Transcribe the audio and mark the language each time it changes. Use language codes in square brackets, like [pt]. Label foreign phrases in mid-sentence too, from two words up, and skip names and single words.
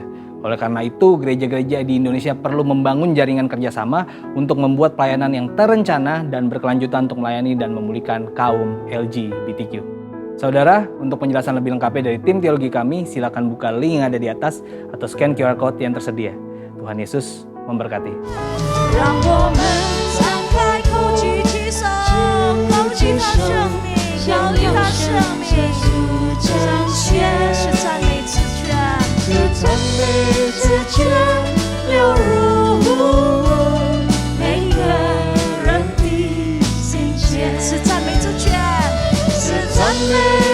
[id] Oleh karena itu, gereja-gereja di Indonesia perlu membangun jaringan kerjasama untuk membuat pelayanan yang terencana dan berkelanjutan untuk melayani dan memulihkan kaum LGBTQ. Saudara, untuk penjelasan lebih lengkapnya dari tim teologi kami, silakan buka link yang ada di atas atau scan QR Code yang tersedia. Tuhan Yesus memberkati. [zh] 让我们张开口举起手，高举他生命，高举他生命，彰显是赞美之泉，是赞美之泉流入每个人的心间，是赞美之泉，是赞美。